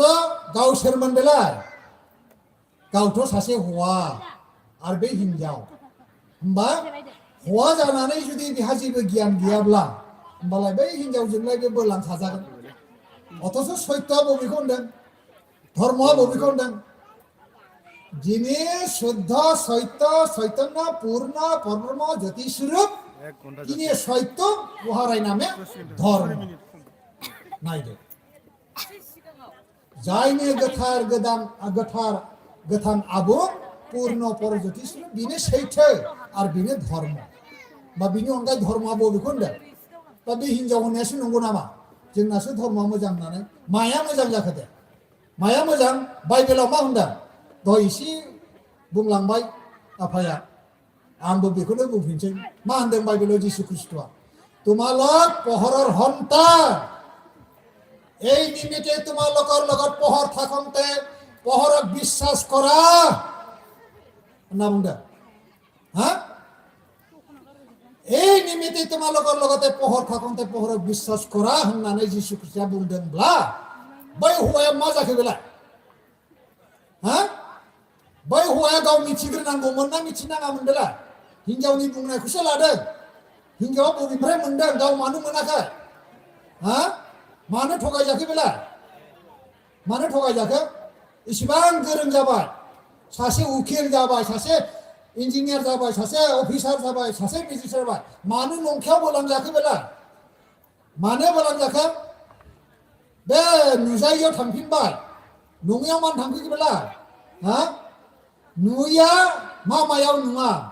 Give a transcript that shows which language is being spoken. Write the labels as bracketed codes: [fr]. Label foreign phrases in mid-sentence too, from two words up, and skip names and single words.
[brx] गाव सोरमोन बेलाय गावथ' सासे हौवा आरो बे हिनजाव होमबा हौवा जानानै जुदि बिहा जेबो गियान गैयाब्ला होमबालाय बै हिनजावजोंलाय बे बोलांखाजागोन अथच सत्यआ बबेखौ होनदों धर्मआ बबेखौ होनदों [bn] যিনি শুদ্ধ সত্য চৈতন্য পূর্ণ পরব্রহ্ম জ্যোতিস্বরূপ তিনি সত্য উহারাই নামে ধর্ম [brx] নাইদो जायनि गोथार गोदान गोथां आबुं पूर्ण पर জ্যোতিস্বরূপ बिनो सैथो आरो बिनो धर्म बा बिनि अनगायै धर्मआ बबेखौ होनदों दा बे हिनजाव होननायासो नंगौ नामा जोंनासो धर्मआ मोजां होननानै माया मोजां जाखो दे माया मोजां बाइबेलाव मा होनदों दहाय एसे बुंलांबाय आफाया आंबो बेखौनो बुंफिनसै मा होनदों बाइबेलाव जिसु ख्रिस्ट'आ [as] তোমালোক পোহৰৰ সন্তান এই নিমিত্তে তোমালোকৰ লগত পোহৰ থাকোঁতে পোহৰক বিশ্বাস কৰা [brx] होनना बुंदों हा [as] এই নিমিত্তে তোমালোকৰ লগতে পোহৰ থাকোঁতে পোহৰক বিশ্বাस কৰা होननानै जिसु ख्रिस्ट'आ बुंदोंब्ला बै हौवाया मा जाखो बेलाय [brx] हा बै हौवाया गाव मिथिग्रोनांगौमोन ना मिथिनाङामोन बेलाय हिनजावनि बुंनायखौसो लादों हिनजावा बबेनिफ्राय मोनदों गाव मानो मोनाखै हा मानो थगायजाखो बेलाय मानो थगायजाखो इसिबां गोरों जाबाय सासे उकिल जाबाय सासे इन्जिनियार जाबाय सासे अफिसार जाबाय सासे मेजिस्ट्रेट जाबाय मानो नंखायाव बोलांजाखो बेलाय मानो बोलांजाखो बे नुजायियाव थांफिनबाय नङैयाव मानो थांफिनखो बेलाय हा नुयिया मामायाव नुवा